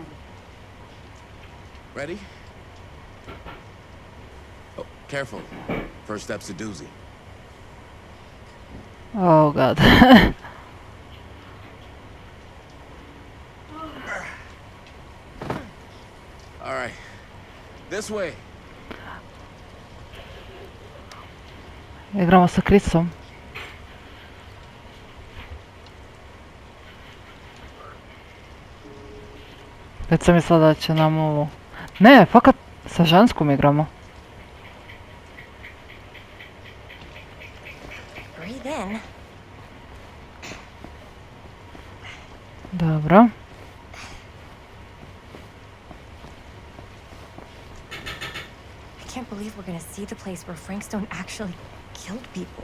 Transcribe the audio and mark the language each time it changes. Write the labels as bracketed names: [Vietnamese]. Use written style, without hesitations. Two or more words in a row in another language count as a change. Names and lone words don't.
[English] Ready? Oh, careful. First step's a doozy. Oh god. All right. This way. [Croatian] Igramo sa Chrisom. Već sam mislila da će nam ovo... Ne, fakat sa ženskom igramo. [English] Breathe in. [Croatian] Dobro. [English] I can't believe we're gonna see the place where Frankstone actually killed people.